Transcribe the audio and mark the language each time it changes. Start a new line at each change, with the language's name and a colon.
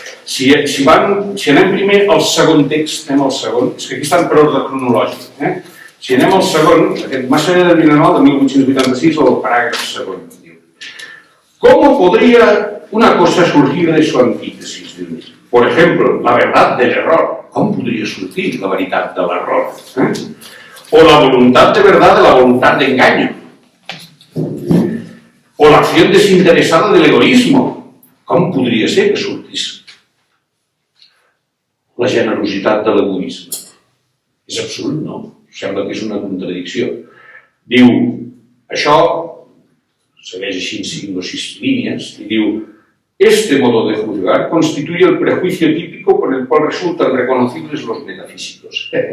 Catalan: Si anem primer al segon text, anem al segon, és que aquí estan per ordre cronològic. Si anem al segon, aquest Más allá del bien y del mal, de 1886, el paràgraf segon.
Spanish: ¿Cómo podría una cosa surgir de su antítesis? Por ejemplo, la verdad del error. ¿Cómo podría surgir
Catalan: la veritat de l'error?
Spanish: O la voluntad de verdad de la voluntad de engaño. O la acción desinteresada del egoísmo.
Catalan: Com podria ser que sortís la generositat de l'egoisme? És absurd, no? Sembla que és una contradicció. Diu, això segueix així en 5 o 6 línies, i diu,
Spanish: este modo de juzgar constituye el prejuicio típico por el cual resultan reconocibles los metafísicos.